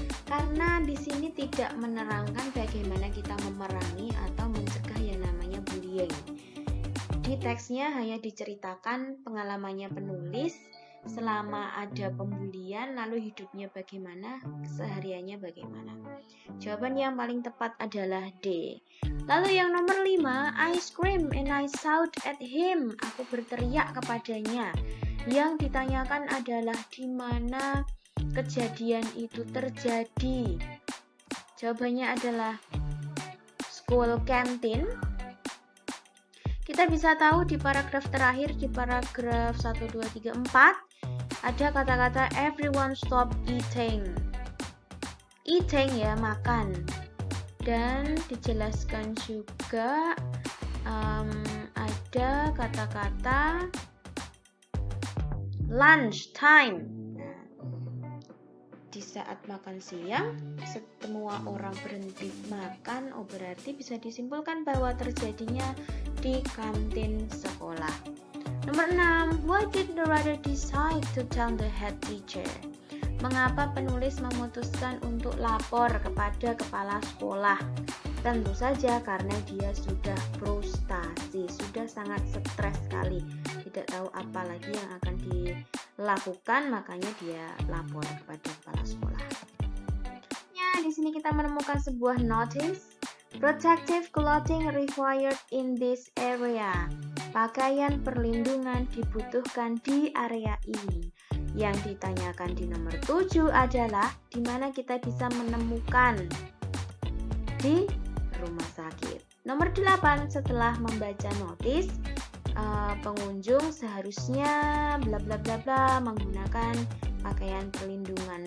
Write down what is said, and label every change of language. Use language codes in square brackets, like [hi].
[id] Karena di sini tidak menerangkan bagaimana kita memerangi atau mencegah yang namanya bullying. Di teksnya hanya diceritakan pengalamannya penulis selama ada pembulian, lalu hidupnya bagaimana, kesehariannya bagaimana. Jawaban yang paling tepat adalah D. Lalu yang nomor 5, [en] I screamed and I shouted at him. [id] Aku berteriak kepadanya. Yang ditanyakan adalah di mana kejadian itu terjadi. Jawabannya adalah [en] school canteen. [id] Kita bisa tahu di paragraf terakhir, di paragraf 1, 2, 3, 4 ada kata-kata [en] everyone stop eating. [id] Eating ya, makan. Dan dijelaskan juga ada kata-kata [en] lunch time. [id] Di saat makan siang, semua orang berhenti makan, berarti bisa disimpulkan bahwa terjadinya di kantin sekolah. [en] Nomor 6, why did the writer decide to tell the head teacher? [id] Mengapa penulis memutuskan untuk lapor kepada kepala sekolah? Tentu saja karena dia sudah frustasi, sudah sangat stres sekali, tidak tahu apa lagi yang akan dilakukan, makanya dia lapor kepada kepala sekolah. Ya, di sini kita menemukan sebuah notice. [en] Protective clothing required in this area. [id] Pakaian perlindungan dibutuhkan di area ini. Yang ditanyakan di nomor 7 adalah di mana kita bisa menemukan di rumah sakit. Nomor 8, setelah membaca notis, pengunjung seharusnya bla bla bla bla menggunakan pakaian perlindungan.